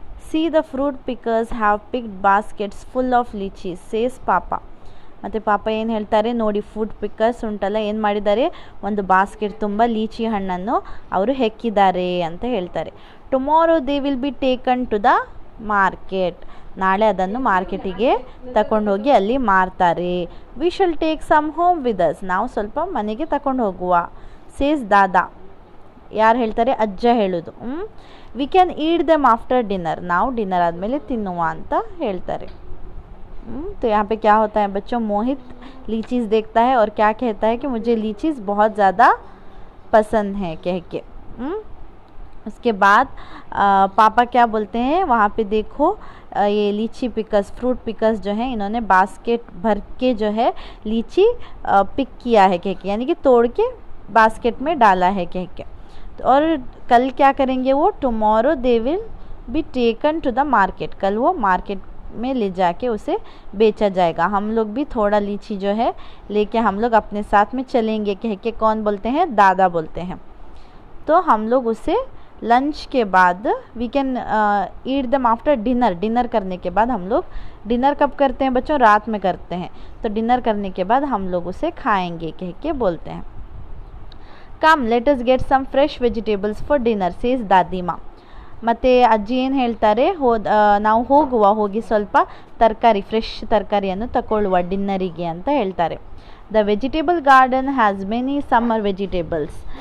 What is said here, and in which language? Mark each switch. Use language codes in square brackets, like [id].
[en] See the fruit pickers have picked baskets full of lychees, says Papa. [kn] ಮತ್ತು ಪಾಪ ಏನು ಹೇಳ್ತಾರೆ ನೋಡಿ, ಫ್ರೂಟ್ ಪಿಕ್ಕರ್ಸ್ ಉಂಟಲ್ಲ ಏನು ಮಾಡಿದ್ದಾರೆ, ಒಂದು ಬಾಸ್ಕೆಟ್ ತುಂಬ ಲೀಚಿ ಹಣ್ಣನ್ನು ಅವರು ಹೆಕ್ಕಿದ್ದಾರೆ ಅಂತ ಹೇಳ್ತಾರೆ. [en] tomorrow they will be taken to the market, [kn] ನಾಳೆ ಅದನ್ನು ಮಾರ್ಕೆಟಿಗೆ ತಗೊಂಡು ಹೋಗಿ ಅಲ್ಲಿ ಮಾರ್ತಾರೆ. [en] we shall take some home with us, [kn] ನಾವು ಸ್ವಲ್ಪ ಮನೆಗೆ ತಗೊಂಡು ಹೋಗುವ, [en] Says Dada. [kn] ಯಾರು ಹೇಳ್ತಾರೆ, ಅಜ್ಜ ಹೇಳೋದು. [en] we can eat them after dinner, [kn] ನಾವು ಡಿನ್ನರ್ ಆದಮೇಲೆ ತಿನ್ನುವ ಅಂತ ಹೇಳ್ತಾರೆ. [hi] तो यहाँ पे क्या होता है बच्चों, मोहित लीचीज़ देखता है और क्या कहता है कि मुझे लीचीज़ बहुत ज़्यादा पसंद है कह के. उसके बाद पापा क्या बोलते हैं, वहाँ पे देखो ये लीची पिकर्स, फ्रूट पिकर्स जो हैं, इन्होंने बास्केट भर के जो है लीची पिक किया है कह के, यानी कि तोड़ के बास्केट में डाला है कह के. और कल क्या करेंगे वो, [en] tomorrow they will be taken to the market, [hi] कल वो मार्केट में ले जाके उसे बेचा जाएगा. हम लोग भी थोड़ा लीची जो है लेके हम लोग अपने साथ में चलेंगे कह के. कौन बोलते हैं, दादा बोलते हैं. तो हम लोग उसे लंच के बाद [en] we can eat them after dinner, [hi] डिनर करने के बाद हम लोग, डिनर कब करते हैं बच्चों, रात में करते हैं, तो डिनर करने के बाद हम लोग उसे खाएंगे कह के बोलते हैं. [en] Come let us get some fresh vegetables for dinner, says Dadima. [kn] ಮತ್ತು ಅಜ್ಜಿ ಏನು ಹೇಳ್ತಾರೆ, ನಾವು ಹೋಗಿ ಸ್ವಲ್ಪ ತರಕಾರಿ, ಫ್ರೆಶ್ ತರಕಾರಿಯನ್ನು ತಗೊಳ್ಳುವ ಡಿನ್ನರಿಗೆ ಅಂತ ಹೇಳ್ತಾರೆ. [en] The vegetable garden has many summer vegetables.